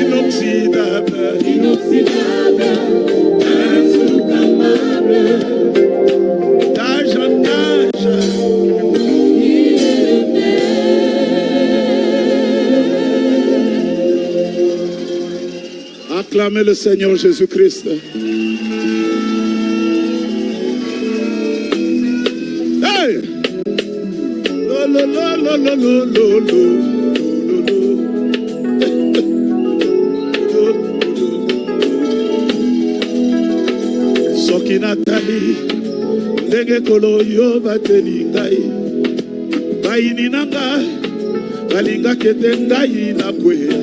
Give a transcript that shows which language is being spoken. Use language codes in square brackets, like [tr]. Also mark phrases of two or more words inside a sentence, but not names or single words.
[fr] Inoxydable, insouloukamable, d'âge en âge, il est le maître. Acclamez le Seigneur Jésus-Christ. Hey! Lo, lo, lo, lo, lo, lo, lo, lo. [ln] Soki Nathalie, ndenge kolo yo bateli ngai. Bayini na ngai, balinga kete ngai na kwea.